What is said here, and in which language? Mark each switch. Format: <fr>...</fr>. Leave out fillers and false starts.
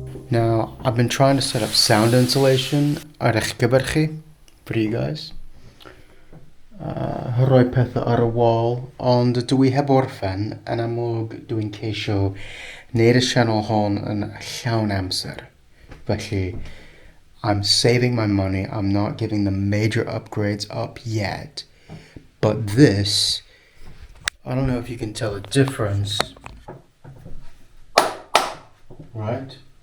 <en>Now, I've been trying to set up sound insulation ar eich gyfer chi, for you guys.</en> <cy>Rhoi pethau ar y wall, ond dwi heb orffen yn amlwg dwi'n ceisio neud y sianel hon yn llawn amser.</cy> <en>Felly, I'm saving my money, I'm not giving the major upgrades up yet. But this, I don't know if you can tell the difference. Right?</en>